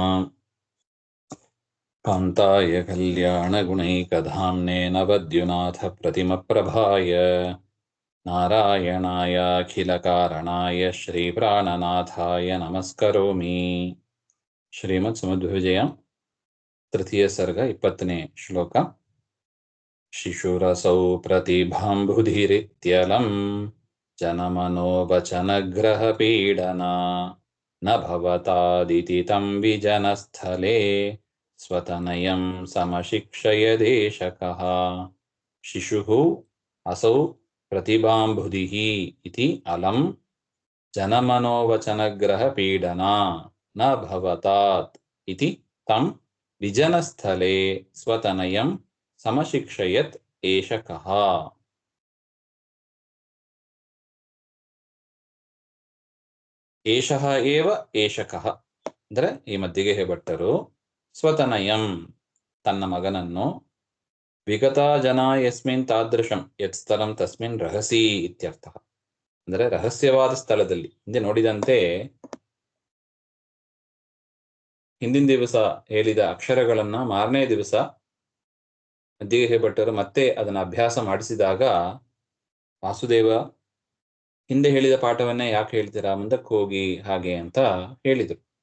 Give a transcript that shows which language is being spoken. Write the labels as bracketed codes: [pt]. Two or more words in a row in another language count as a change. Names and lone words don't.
[sa] कान्ताय कल्याणगुणैकधाम्ने नवद्युनाथप्रतिमप्रभाय नारायणायाखिलकारणाय श्रीप्राणनाथाय नमस्करोमि। [kn] श्रीमत्समुद्विजय तृतीय सर्ग 20ನೇ ಶ್ಲೋಕ. [sa] ಶಿಶುರಸೌ ಪ್ರತಿಭಾಂಬುಧಿರಿತ್ಯಲಂ ಜನಮನೋವಚನಗ್ರಹಪೀಡನ ನ ಭವತಾದಿತಿ ತಂ ವಿಜನಸ್ಥಲೆ ಸ್ವತನಯಂ ಸಮಶಿಕ್ಷಯದೇಶಕಃ. ಶಿಶುಃ ಅಸೌ ಪ್ರತಿಭಾಂಬುಧಿಃ ಇತಿ ಅಲಂ ಜನಮನೋವಚನಗ್ರಹಪೀಡನ ನ ಭವತಾತ್ ಇತಿ ತಂ ವಿಜನಸ್ಥಲೆ ಸ್ವತನಯಂ ಸಮಶಿಕ್ಷಯತ್ ಏಷಕಃ. ಏಷಃ ಏವ ಏಷಕಃ [kn] ಅಂದರೆ ಈ ಮಧ್ಯಗೆ ಭಟ್ಟರು ಸ್ವತನಯಂ ತನ್ನ ಮಗನನ್ನು [sa] ವಿಗತಾ ಜನ ಯಸ್ಮಿನ್ ತಾದೃಶಂ ಯತ್ ಸ್ಥಳಂ ತಸ್ಮಿನ್ ರಹಸಿ ಇತ್ಯರ್ಥ. [kn] ಅಂದರೆ ರಹಸ್ಯವಾದ ಸ್ಥಳದಲ್ಲಿ ಹಿಂದೆ ನೋಡಿದಂತೆ ಹಿಂದಿನ ದಿವಸ ಹೇಳಿದ ಅಕ್ಷರಗಳನ್ನ ಮಾರನೇ ದಿವಸ ಮಧ್ಯಗೆ ಭಟ್ಟರು ಮತ್ತೆ ಅದನ್ನ ಅಭ್ಯಾಸ ಮಾಡಿಸಿದಾಗ ವಾಸುದೇವ ಹಿಂದೆ ಹೇಳಿದ ಪಾಠವನ್ನೇ ಯಾಕೆ ಹೇಳ್ತೀರಾ, ಮುಂದಕ್ಕೆ ಹೋಗಿ ಹಾಗೆ ಅಂತ ಹೇಳಿದರು.